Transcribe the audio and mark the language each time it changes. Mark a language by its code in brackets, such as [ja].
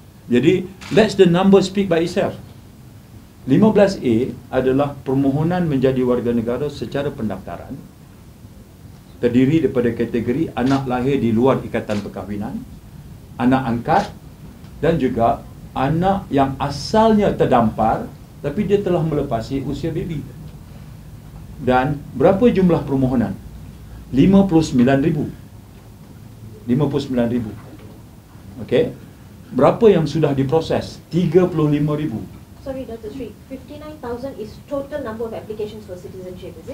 [en] Jadi, let the number speak by itself. [ms] 15A adalah permohonan menjadi warga negara secara pendaftaran. Terdiri daripada kategori anak lahir di luar ikatan perkahwinan, anak angkat, dan juga anak yang asalnya terdampar tapi dia telah melepasi usia baby. Dan berapa jumlah permohonan? 59,000. 59,000. Okey. Berapa yang sudah diproses? 35,000. [en] Sorry, Dr. Sri, 59,000 is total number of applications for citizenship, is it?